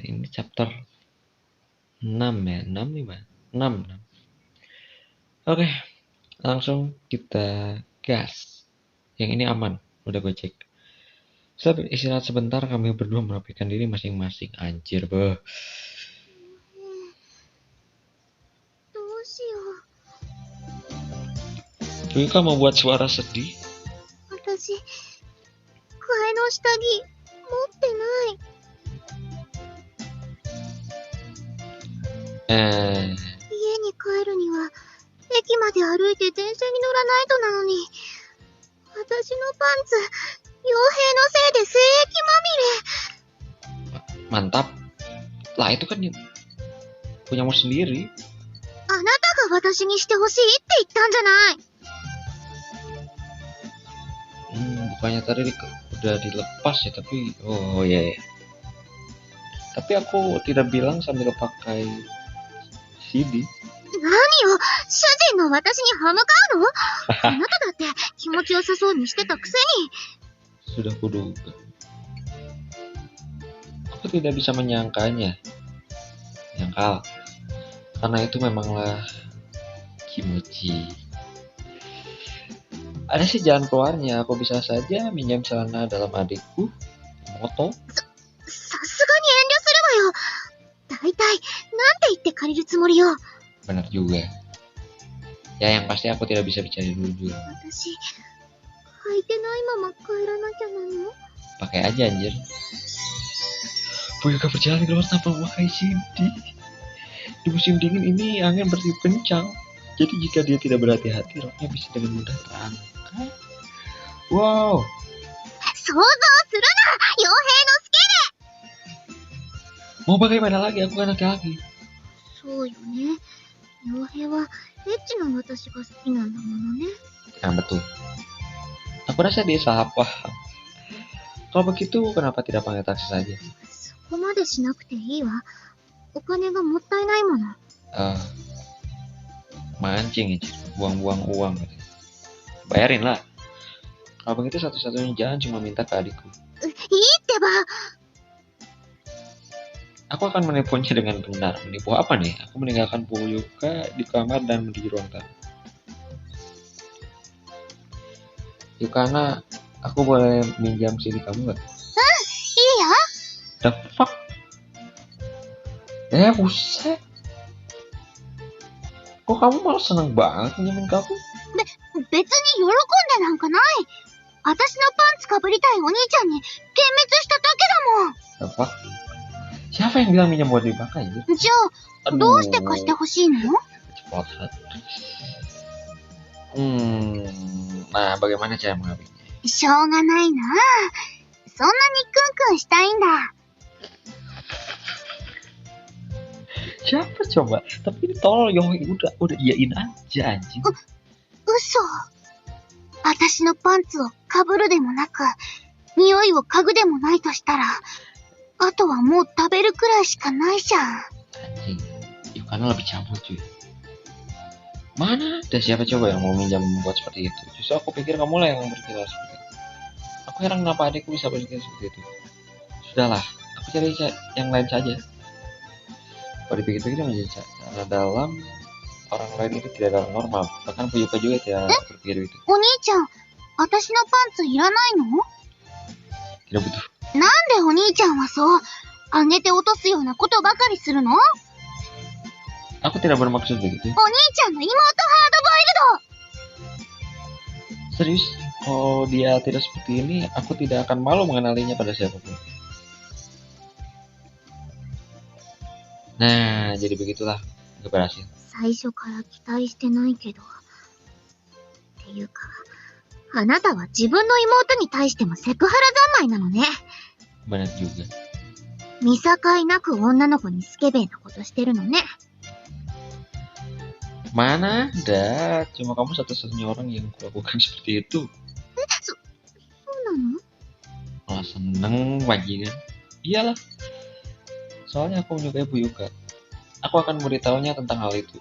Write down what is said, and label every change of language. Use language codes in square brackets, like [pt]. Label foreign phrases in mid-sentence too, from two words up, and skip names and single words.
[id] Ini chapter 6 ya, 6 5. 6. Oke, langsung kita gas. Yang ini aman, udah gue cek. Setelah istirahat sebentar, kami berdua merapikan diri masing-masing. Anjir, beuh. [ja] どうしよう。 [id] Fuyuka membuat suara sedih. [ja] 私、替えの下着、持ってない。家に帰るには、駅まで歩いて電車に乗らないとなのに、私のパンツ、傭兵のせいで精液まみれ。 [id] Mantap. Lah itu kan punyamu sendiri. [ja] あなたが私にしてほしいって言ったんじゃない。 [id] Bukannya tadi udah dilepas ya, tapi oh ya. Tapi aku tidak bilang sambil pakai CD. [ja] 何よ、主人の私に歯向かうの？あなただって気持ちよさそうにしてたくせに。 [id] Sudah kuduga. Aku tidak bisa menyangkanya. Nyangkal. Karena itu memanglah kimochi. Ada sih jalan keluarnya. Aku bisa saja minjam celana dalam adikku, Moto. [ja] さすがに遠慮するわよ。だいたいなんて言って借りるつもりよ。 [id] Benar juga. Ya yang pasti aku tidak bisa bicara jujur. [ja] 私、履いてないまま帰らなきゃなの？ [id] Pakai aja anjir. Fuyuka berjalan keluar tanpa memakai CD. Di musim dingin ini angin bertiup kencang. Jadi jika dia tidak berhati-hati, roknya bisa dengan mudah terangkat. Wow. [ja] 想像するな、傭兵のスケベ。 [id] Mau bagaimana lagi? Aku kan laki-laki. [ja] そうよね。傭兵はエッチな私が好きなんだものね。 [id] Nah betul. Aku rasa dia salah paham. Kalau begitu, kenapa tidak panggil taksi saja? [ja] そこまでしなくていいわ。お金がもったいないもの。 [id] Mancing aja, buang-buang uang. Bayarin lah. Kalau begitu satu-satunya jalan cuma minta ke adikku. [ja] いいってば。 [id] Aku akan menipunya dengan benar. Menipu apa nih? Aku meninggalkan Fuyuka di kamar dan menuju ruang tamu. Yukana, aku boleh minjam CD kamu nggak? [ja] いいよ。 [en] The fuck? [id] Buset. Kok kamu malah seneng banget pinjemin ke aku? [ja] 別に喜んでなんかない。私のパンツかぶりたいお兄ちゃんに幻滅しただけだもん。 [id] Apa? Siapa yang bilang minjem buat dipakai? [ja] じゃあ、どうして貸してほしいの？ [id] Ceplosan. Nah, bagaimana cara mengambilnya? [ja] しょうがないな。そんなにクンクンしたいんだ。 [id] Siapa coba? Tapi ini tolol, Yoi, udah iyain aja anjing. [ja] 嘘。私のパンツをかぶるでもなく、匂いを嗅ぐでもないとしたら、あとはもう食べるくらいしかないじゃん。 [id] Anjing, Yukana lebih cabul cuy. Mana ada siapa coba yang mau minjam buat seperti itu? Justru aku pikir kamu lah yang berpikir seperti itu. Aku heran kenapa adikku bisa berpikir seperti itu. Sudahlah, aku cari yang lain saja. Kalau dipikir-pikir menjadi cara dalam orang lain itu tidak dalam normal. Bahkan Fuyuka juga tidak berpikir itu. [ja] お兄ちゃん、私のパンツいらないの？ [id] Tidak butuh. [ja] なんでお兄ちゃんはそう、上げて落とすようなことばかりするの？ [id] Aku tidak bermaksud begitu. [ja] お兄ちゃんの妹ハードボイルド！ [id] Serius, kalau dia tidak seperti ini, aku tidak akan malu mengenalinya pada siapapun. Nah, jadi begitulah. Gak berhasil. [ja] 最初から期待してないけど。っていうか、あなたは自分の妹に対してもセクハラ三昧なのね。 [id] Benar juga. [ja] 見境なく女の子にスケベなことしてるのね。 [id] Mana ada, cuma kamu satu-satunya orang yang kulakukan seperti itu. [ja] そうなの？ [id] Malah seneng bajingan. Iyalah. Soalnya aku menyukai Fuyuka. Aku akan memberitahunya tentang hal itu.